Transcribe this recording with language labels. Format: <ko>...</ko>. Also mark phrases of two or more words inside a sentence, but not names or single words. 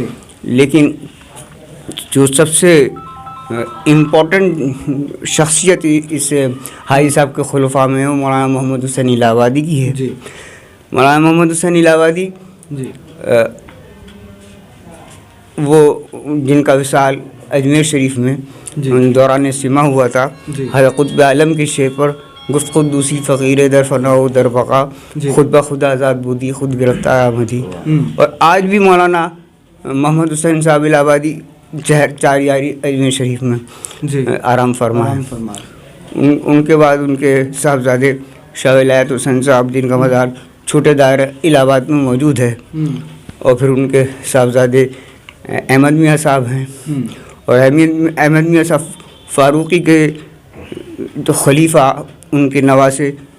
<ur>لیکن جو سب سے امپورٹنٹ شخصیت اس حاجی صاحب کے خلفاء میں وہ مولانا محمد حسین الہ آبادی کی ہے۔ مولانا محمد حسین الہ آبادی وہ جن کا وصال اجمیر شریف میں دوران سما ہوا تھا، حضرت قطب عالم کے شعر پر</ur> <fa>گفت قدوسی فقیر در فنا و در بقا، خود بخود آزاد بودی خود گرفتار آمدی۔</fa> <ur>اور آج بھی مولانا محمد حسین صاحب الہ آبادی چار یاری اجمیر شریف میں آرام فرما ہے۔ ان کے بعد ان کے صاحبزادے شاہ ولایت حسین صاحب جن کا مزار چھوٹے دائرہ الہ آباد میں موجود ہے، اور پھر ان کے صاحبزادے احمد میاں صاحب ہیں، اور احمد میاں صاحب فاروقی کے تو خلیفہ ان کے نواسے</ur>